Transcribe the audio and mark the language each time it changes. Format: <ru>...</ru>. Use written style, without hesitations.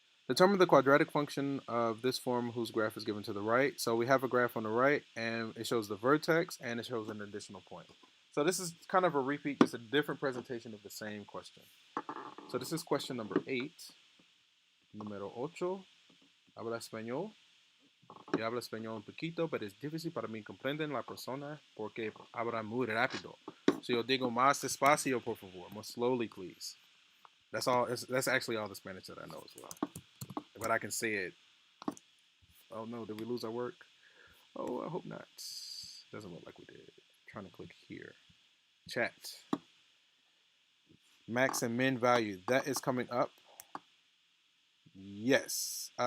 <en>Determine the quadratic function of this form whose graph is given to the right. So we have a graph on the right, and it shows the vertex, and it shows an additional point. So this is kind of a repeat, just a different presentation of the same question. So this is question number 8.</en> <es>Número 8. Habla español. Y habla español un poquito, pero es difícil para mí comprender la persona porque habla muy rápido. So yo digo más despacio, por favor.</es> <en>More slowly, please. That's all. That's actually all the Spanish that I know as well. But I can say it. Oh no, did we lose our work? Oh, I hope not. Doesn't look like we did. I'm trying to click here. Chat. Max and min value. That is coming up. Yes.</en>